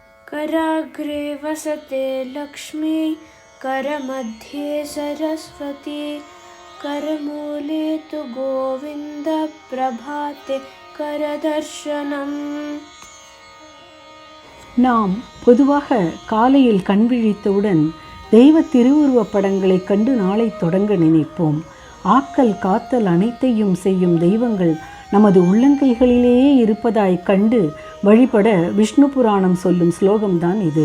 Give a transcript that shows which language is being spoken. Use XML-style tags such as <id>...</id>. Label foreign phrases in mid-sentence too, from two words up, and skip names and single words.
<sa>कराग्रे वसते लक्ष्मी करमध्ये सरस्वती करमूले तु गोविन्द प्रभाते करदर्शनम्.</sa> <ta>நாம் பொதுவாக காலையில் கண் விழித்தவுடன் தெய்வ திருவுருவப் படங்களை கண்டு நாளை தொடங்க நினைப்போம். ஆக்கல் காத்தல் அனைத்தையும் செய்யும் தெய்வங்கள் நமது உள்ளங்கைகளிலேயே இருப்பதாய் கண்டு வழிபட விஷ்ணு புராணம் சொல்லும் ஸ்லோகம்தான் இது.</ta>